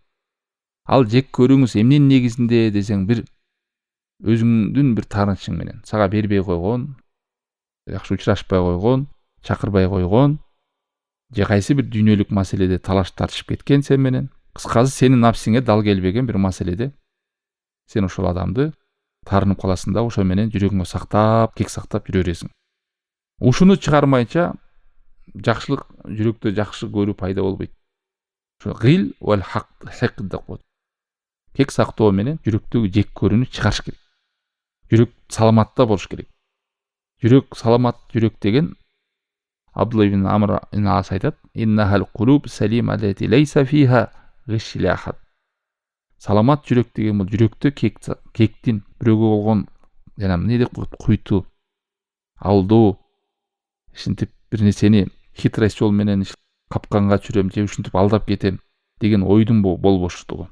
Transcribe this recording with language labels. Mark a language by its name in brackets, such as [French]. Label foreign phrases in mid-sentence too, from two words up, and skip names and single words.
[Kyrgyz] Ал жек көрүүңүз эмненин негизинде десең, бир өзүңдүн бир таарынычың менен сага бербей койгон, жакшы учурашпай койгон, чакырбай койгон, же кайсы бир дүйнөлүк маселеде талаш тартышып кеткен сен менен, кыскасы сенин напсиңе дал келбеген бир маселеде сен ошол адамды таарынып каласың да, ошо менен жүрөгүңө сактап, кек сактап жүрө бересиң. Ушуну чыгармайча жакшылык жүрөктө жакшы көрүү пайда болбойт. Ошо [Arabic] الغل والحقد [Kyrgyz] деп коет. Кек сактоо менен жүрөктөгү жек көрүүнү чыгарыш керек. Жүрөк саламатта болуш керек. Жүрөк саламат жүрөк деген Абдулла ибн Амр ибн Ас айтат: [Arabic] "إنها القلوب سليمة التي ليس فيها غش لها." [Kyrgyz] Саламат жүрөк деген бул жүрөктө кектин, бирөөгө болгон жана эмне деп коет, куйту, алдоо, ушинтип бир нерсени хитрость жол менен капканга түшүрөм же ушинтип алдап кетем деген ойдун болбоштугу.